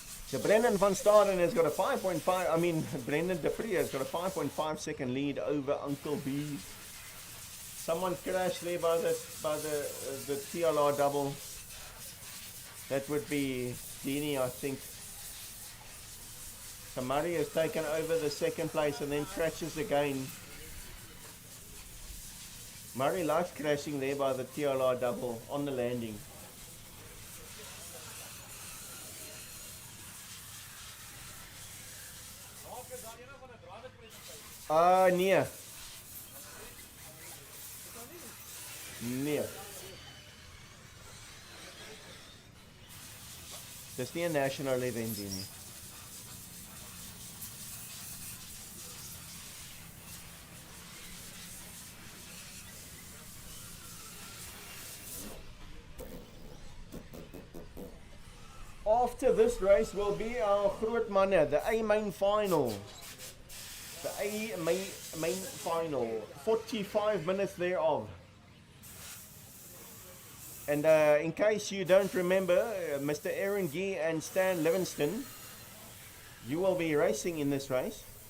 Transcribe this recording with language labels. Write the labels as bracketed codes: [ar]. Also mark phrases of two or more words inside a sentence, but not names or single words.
[en] So Brendan van Staden has got a 5.5, I mean Brendan de Pree has got a 5.5 second lead over Uncle B. Someone crashed there by the TLR double. That would be Dini, I think. So Murray has taken over the second place and then crashes again. Murray likes crashing there by the TLR double on the landing. [af] Nee. Nee. Dis nie 'n national event nie. [en] After this race will be our [af] groot manne, [en] the A main final. The A main final, 45 minutes thereof. And in case you don't remember, Mr. Aaron Gee and Stan Livingston, you will be racing in this race.